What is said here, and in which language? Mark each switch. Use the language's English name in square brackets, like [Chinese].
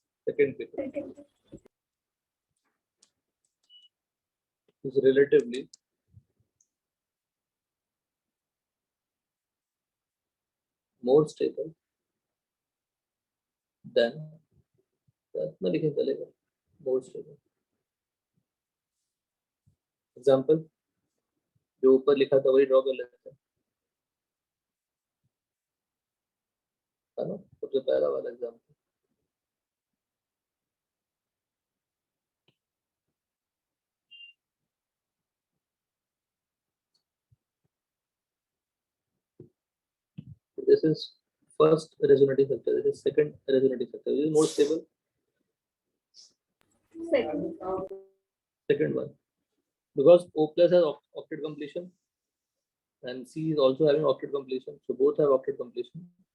[English] second period is relatively more stable than, [Hindi] इतना लिखे चलेगा, [English] more stable. [Hindi] एग्जाम्पल जो ऊपर लिखा था वही ड्रॉ कर लेते हैं, है ना। सबसे पहला वाला example, [English] this is first resonating structure, this is second resonating structure, this is more stable, second one, because O plus has octet completion and C is also having octet completion, so both have octet completion.